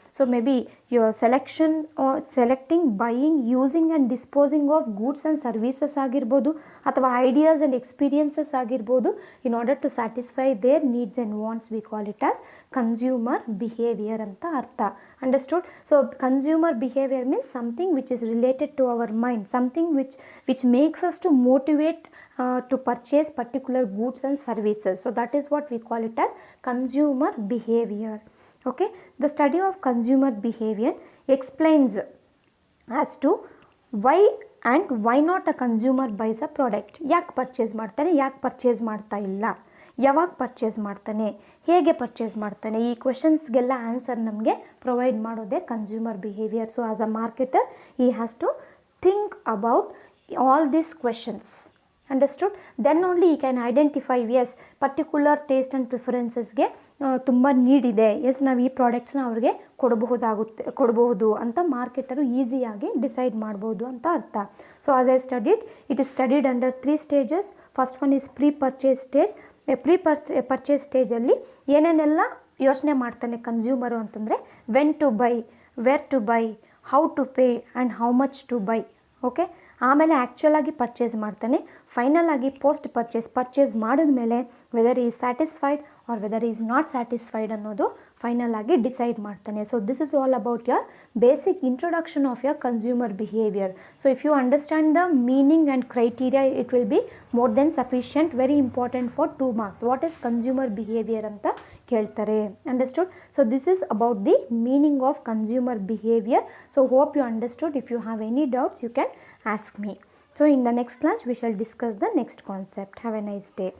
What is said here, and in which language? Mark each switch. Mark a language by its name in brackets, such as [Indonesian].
[English] so maybe your selecting, buying, using and disposing of goods and services [Kannada] ಆಗಿರ್ಬೋದು, ಅಥವಾ [English] ideas and experiences [Kannada] ಆಗಿರ್ಬೋದು, [English] In order to satisfy their needs and wants. We call it as consumer behaviour [Kannada] ಅಂತ ಅರ್ಥ. [English] Understood. So consumer behaviour means something which is related to our mind, something which makes us to motivate to purchase particular goods and services. So that is what we call it as consumer behavior. Okay. The study of consumer behavior explains as to why and why not a consumer buys a product. [Kannada] ಯಾಕೆ purchase ಮಾಡ್ತಾನೆ, ಯಾಕೆ purchase ಮಾಡ್ತಾ ಇಲ್ಲ, ಯಾವಾಗ purchase ಮಾಡ್ತಾನೆ, ಹೇಗೆ purchase ಮಾಡ್ತಾನೆ, ಈ ಕ್ವೆಶನ್ಸ್ಗೆಲ್ಲ ಆನ್ಸರ್ ನಮಗೆ ಪ್ರೊವೈಡ್ ಮಾಡೋದೇ consumer behaviour. [English] So as a marketer he has to think about all these questions. Understood. Then only he can identify, yes, particular taste and preferences [Kannada] ಗೆ ತುಂಬ ನೀಡ್ ಇದೆ, ಎಸ್ ನಾವು ಈ ಪ್ರಾಡಕ್ಟ್ಸ್ನ ಅವ್ರಿಗೆ ಕೊಡಬಹುದು ಅಂತ ಮಾರ್ಕೆಟರು ಈಸಿಯಾಗಿ ಡಿಸೈಡ್ ಮಾಡ್ಬೋದು ಅಂತ ಅರ್ಥ. [English] So as I studied, it is studied under 3 stages. First one is pre-purchase stage. Pre-purchase ಸ್ಟೇಜಲ್ಲಿ [Kannada] ಏನೇನೆಲ್ಲ ಯೋಚನೆ ಮಾಡ್ತಾನೆ ಕನ್ಸ್ಯೂಮರು ಅಂತಂದರೆ, [English] When to buy, where to buy, how to pay and how much to buy. Okay. [Kannada] ಆಮೇಲೆ ಆ್ಯಕ್ಚುಲಾಗಿ purchase ಮಾಡ್ತಾನೆ. Final ಆಗಿ post purchase ಮಾಡಿದ ಮೇಲೆ [English] whether is satisfied or whether is not satisfied [Kannada] ಅನ್ನೋದು ಫೈನಲ್ ಆಗಿ ಡಿಸೈಡ್ ಮಾಡ್ತಾನೆ. [English] So this is all about your basic introduction of your consumer behaviour. So if you understand the meaning and criteria, it will be more than sufficient, very important for 2 marks. What is consumer behaviour [Kannada] ಅಂತ ಕೇಳ್ತಾರೆ. [English] Understood. So this is about the meaning of consumer behaviour. So hope you understood. If you have any doubts you can ask me. So in the next class we shall discuss the next concept. Have a nice day.